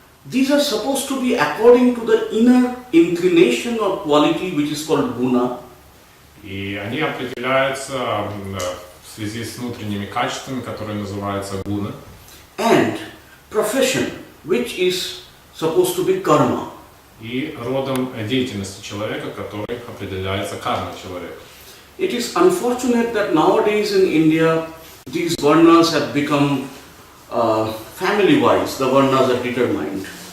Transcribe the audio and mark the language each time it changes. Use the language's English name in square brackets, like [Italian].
[English] these are supposed to be according to the inner inclination or quality which is called guna. [Russian] И они определяются в связи с внутренними качествами, которые называются гуна. [English] And profession, which is supposed to be karma. [Russian] И родом деятельности человека, который определяется кармой человека. [English] It is unfortunate that nowadays in India these varnas have become family-wise, the varnas are determined.